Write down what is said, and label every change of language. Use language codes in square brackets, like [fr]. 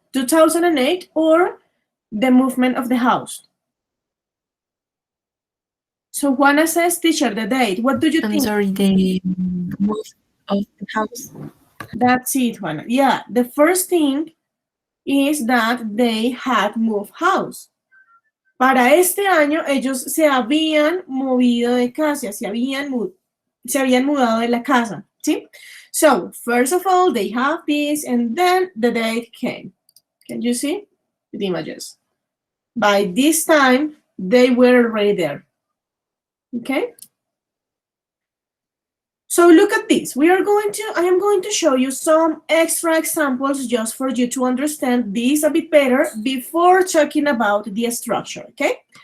[en] 2008 or the movement of the house? So Juana says, teacher, the date. What do you I'm think? sorry, the move of the house. That's it, Juana. Yeah, the first thing is that they had moved house. [es] Para este año, ellos se habían movido de casa, se habían mudado de la casa, ¿sí? [en] So, first of all, they have this, and then the date came. Can you see the images? By this time, they were already there. Okay? So look at this. I am going to show you some extra examples just for you to understand this a bit better before talking about the structure, okay?